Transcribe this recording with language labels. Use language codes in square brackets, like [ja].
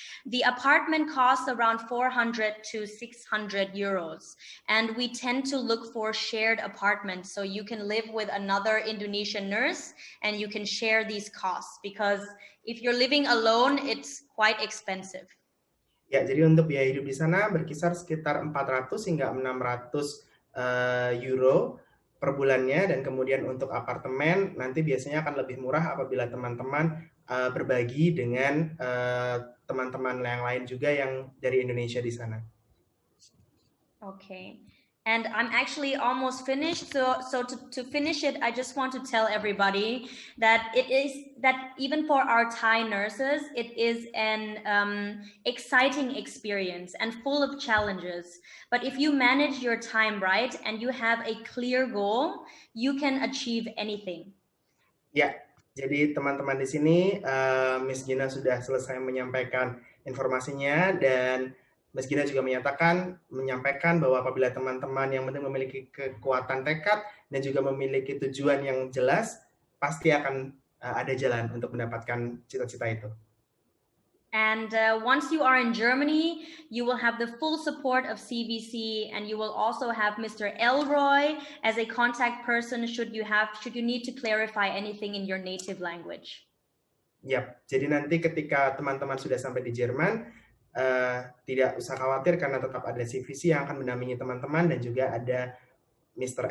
[en] The apartment costs around 400 to 600 euros. And we tend to look for shared apartments, so you can live with another Indonesian nurse and you can share these costs, because if you're living alone, it's quite expensive. [id] Ya, jadi untuk biaya hidup di sana berkisar sekitar 400 hingga 600 euro per bulannya, dan kemudian untuk apartemen nanti biasanya akan lebih murah apabila teman-teman berbagi dengan teman-teman yang lain juga yang dari Indonesia di sana. [en] Okay. And I'm actually almost finished. So to finish it, I just want to tell everybody that even for our Thai nurses, it is an exciting experience and full of challenges. But if you manage your time right and you have a clear goal, you can achieve anything. [id] Ya, jadi teman-teman di sini, Miss Gina sudah selesai menyampaikan informasinya, dan Miss Gina juga menyampaikan bahwa apabila teman-teman yang penting memiliki kekuatan tekad dan juga memiliki tujuan yang jelas, pasti akan ada jalan untuk mendapatkan cita-cita itu. [en] And once you are in Germany, you will have the full support of CVC, and you will also have Mr. Elroy as a contact person should you need to clarify anything in your native language. [id] Yap, jadi nanti ketika teman-teman sudah sampai di Jerman, tidak usah khawatir karena tetap ada CVC yang akan mendampingi teman-teman, dan juga ada Mr.